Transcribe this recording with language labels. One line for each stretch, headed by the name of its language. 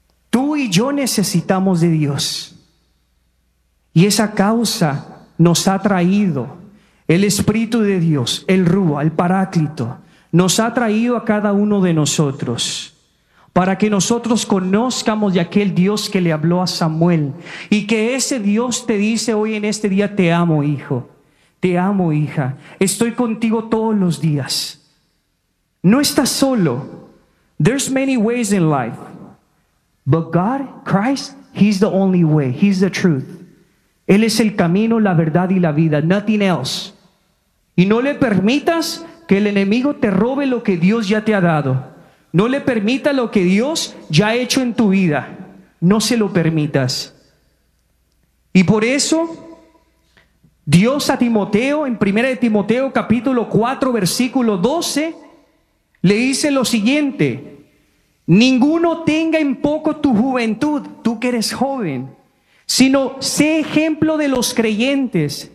Spanish: Tú y yo necesitamos de Dios. Y esa causa nos ha traído el Espíritu de Dios, el Rúa, el Paráclito, nos ha traído a cada uno de nosotros para que nosotros conozcamos de aquel Dios que le habló a Samuel. Y que ese Dios te dice hoy en este día: te amo, hijo, te amo, hija, estoy contigo todos los días. No estás solo.
English: There's many ways in life, but God, Christ, He's the only way. He's the truth.
Spanish: Él es el camino, la verdad y la vida.
English: Nothing else.
Spanish: Y no le permitas que el enemigo te robe lo que Dios ya te ha dado. No le permita lo que Dios ya ha hecho en tu vida. No se lo permitas. Y por eso, Dios a Timoteo, en 1 de Timoteo capítulo 4, versículo 12, le dice lo siguiente: ninguno tenga en poco tu juventud, tú que eres joven, sino sé ejemplo de los creyentes.